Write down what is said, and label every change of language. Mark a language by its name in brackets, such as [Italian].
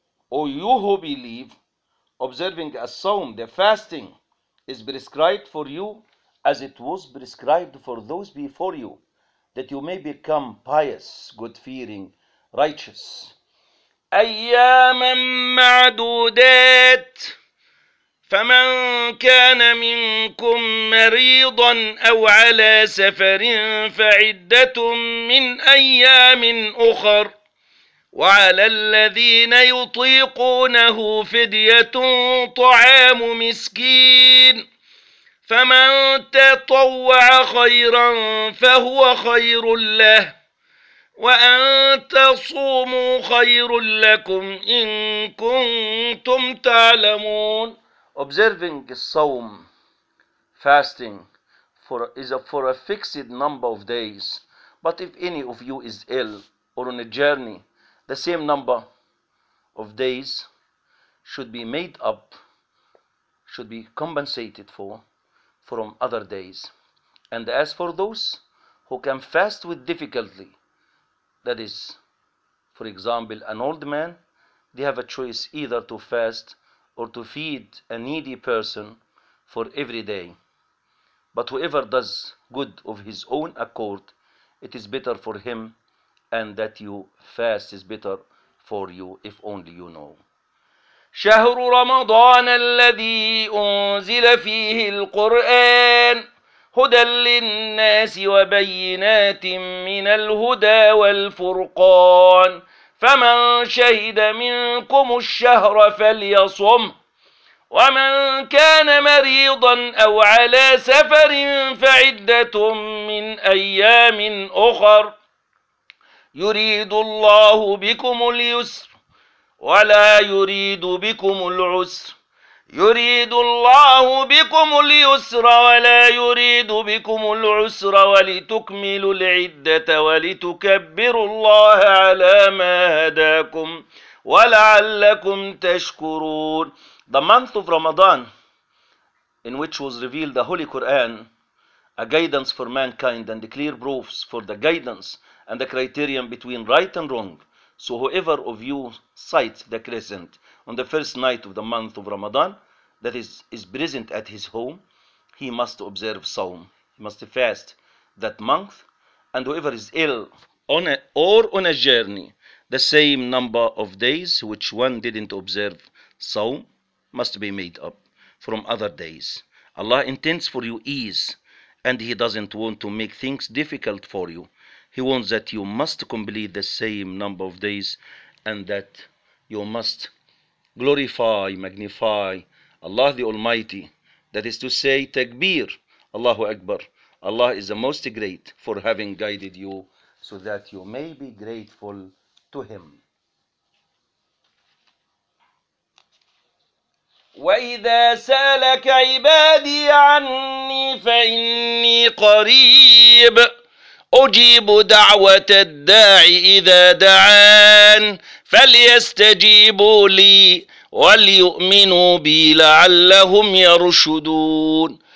[English] O ye who believe, observing a sawm, the fasting is prescribed for you as it was prescribed for those before you, that you may become pious, God-fearing, righteous. [Arabic] أَيَّامًا مَعْدُودَاتٍ فَمَنْ كَانَ مِنْكُمْ مَرِيضًا أَوْ عَلَى سَفَرٍ فَعِدَّةٌ مِنْ أَيَّامٍ أُخَرٍ وعلى الذين يطيقونه فدية طعام مسكين فمن تطوع خيرا فهو خير له وأن تصوموا خير لكم إن كنتم تعلمون. [English] Observing الصوم fasting is for a fixed number of days, but if any of you is ill or on a journey, the same number of days should be made up, should be compensated for from other days. And as for those who can fast with difficulty, that is, for example, an old man, they have a choice either to fast or to feed a needy person for every day. But whoever does good of his own accord, it is better for him, and that you fast is better for you, if only you know. [Arabic] شهر رمضان الذي أنزل فيه القرآن هدى للناس وبينات من الهدى والفرقان فمن شهد منكم الشهر فليصم ومن كان مريضا أو على سفر فعدة من أيام أخر يريد الله بكم اليسر ولا يريد بكم العسر يريد الله بكم اليسر ولا يريد بكم العسر ولتكملوا العدة ولتكبروا الله على ما هداكم ولعلكم تشكرون. [English] The month of Ramadan, in which was revealed the Holy Quran, a guidance for mankind and the clear proofs for the guidance and the criterion between right and wrong. So whoever of you cites the crescent on the first night of the month of Ramadan, that is present at his home, he must observe Sawm. He must fast that month. And whoever is ill on a journey, the same number of days which one didn't observe Sawm must be made up from other days. Allah intends for you ease, and he doesn't want to make things difficult for you. He wants that you must complete the same number of days, and that you must glorify, magnify Allah the Almighty. That is to say, Takbir, Allahu Akbar. Allah is the most great for having guided you so that you may be grateful to him. [Arabic] وَإِذَا سَأَلَكَ عِبَادِي عَنِّي فَإِنِّي قَرِيبٌ أجيب دعوة الداعي إذا دعان فليستجيبوا لي وليؤمنوا بي لعلهم يرشدون.